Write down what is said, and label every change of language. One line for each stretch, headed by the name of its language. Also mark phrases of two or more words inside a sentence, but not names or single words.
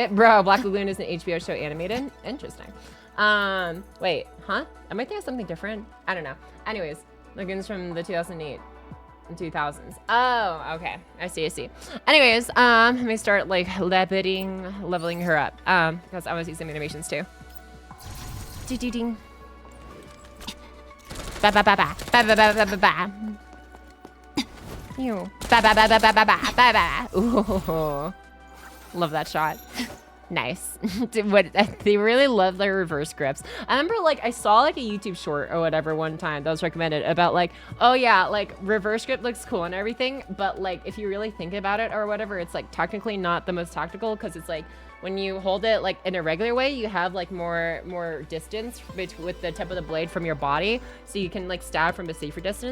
English: Bro, Black Lagoon is an HBO show animated. Interesting. Wait, huh? Am I thinking of something different? I don't know. Anyways, Lagoons from the 2008 and 2000s. Oh, okay. I see. Anyways, let me start like leveling her up. Because I want to see some animations too. Ding. Ba ba ba ba ba ba ba ba ba ba. Ew. Ba ba ba ba ba ba ba ba ba. Ooh. Love that shot. Nice. They really love their reverse grips. I remember like I saw like a YouTube short or whatever one time that was recommended about like, oh yeah, like reverse grip looks cool and everything, but like if you really think about it or whatever, it's like technically not the most tactical because it's like when you hold it like in a regular way, you have like more distance with the tip of the blade from your body, so you can like stab from a safer distance.